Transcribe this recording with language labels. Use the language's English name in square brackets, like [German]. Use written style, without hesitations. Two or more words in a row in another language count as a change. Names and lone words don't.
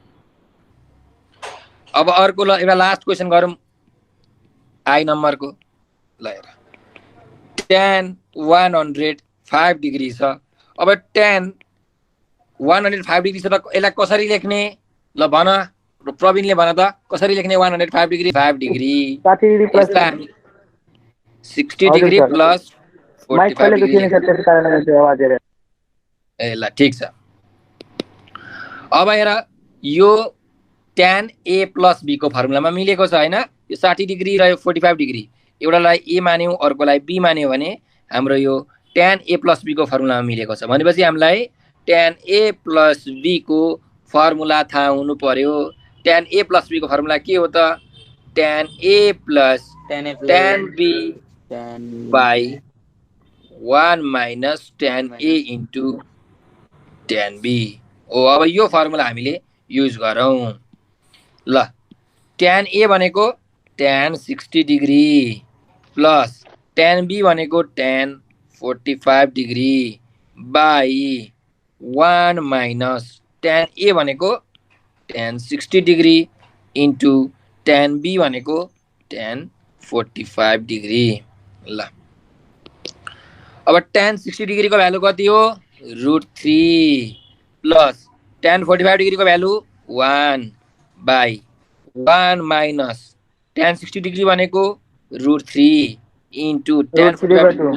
[Nepali] अब अर्को ल एउटा [English] last question [Nepali] गरौँ आई नम्बरको ल हेर tan 105 डिग्री छ अब tan 105 डिग्री छ त यसलाई कसरी लेख्ने ल भन प्रवीणले भन त कसरी लेख्ने 105 डिग्री 5 डिग्री [English] 60 degree plus 45 degree [Nepali] ए ल ठीक छ अब हेर यो [English] tan a plus b [Nepali] को फर्मुलामा मिलेको छ हैन यो 60 डिग्री र यो 45 डिग्री एउटालाई a मान्यौ अर्कोलाई b मान्यौ भने हाम्रो यो [English] tan a plus b [Nepali] को फर्मुलामा मिलेको छ भनेपछि हामीलाई [English] tan a plus b [Nepali] को फर्मुला थाहा हुनु पर्यो [English] tan a plus b [Nepali] को फर्मुला के हो त [English] tan a plus tan b by 1 minus tan a into tan b [Nepali] हो अब यो फर्मुला हामीले युज गरौँ ल [English] tan a भनेको tan 60 degree plus tan b भनेको tan 45 degree by 1 minus tan a भनेको tan 60 degree into tan b भनेको tan 45 degree [Nepali] ल अब [English] tan 60 degree को value कति हो √3 plus tan 45 degree को value 1 by 1 minus tan 60 degree भनेको √3 into tan 45